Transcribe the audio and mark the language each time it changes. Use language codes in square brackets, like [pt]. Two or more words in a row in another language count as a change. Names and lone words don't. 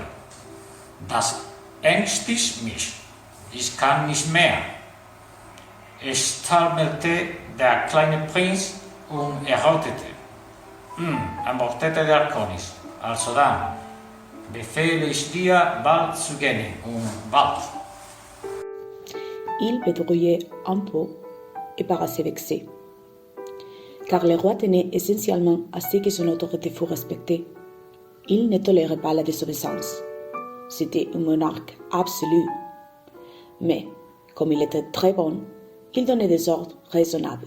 [de] Das ängstigt mich. Ich kann nicht mehr. Es stammelte der kleine Prinz und errötete. Antwortete der König. Also dann, befehle ich dir, bald zu gehen und bald. [fr] Il pétrouillait un peu et paraissait vexé, car le roi tenait essentiellement à ce que son autorité fût respectée. Il ne tolérait pas la désobéissance. C'était un monarque absolu. Mais, comme il était très bon, il donnait des ordres raisonnables.